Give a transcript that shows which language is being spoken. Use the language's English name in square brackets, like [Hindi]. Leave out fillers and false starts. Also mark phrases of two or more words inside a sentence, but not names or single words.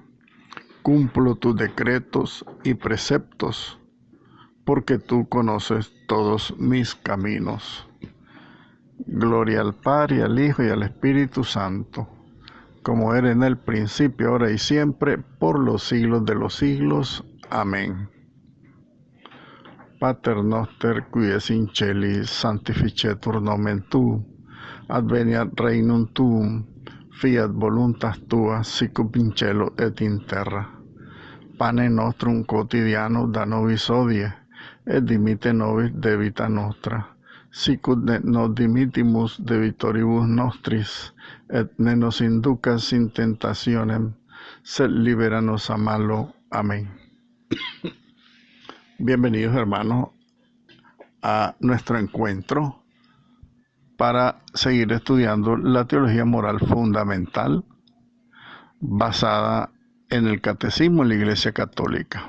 [Spanish] Cumplo tus decretos y preceptos, porque tú conoces todos mis caminos. Gloria al Padre, y al Hijo, y al Espíritu Santo, como era en el principio, ahora y siempre, por los siglos de los siglos. Amén. [Latin] Pater noster, qui es in celis, sanctificetur nomen tuum, adveniat regnum tuum, fiat voluntas tua, sicut in cielo et in terra. Pane nostrum quotidiano da nobis hodie, et dimitte nobis debita nostra, sicut nos dimittimus debitoribus nostris, et ne nos inducas in tentationem, sed libera nos a malo. [Spanish] Amén. Bienvenidos, hermanos, a nuestro encuentro para seguir estudiando la teología moral fundamental basada en el Catecismo de la Iglesia Católica.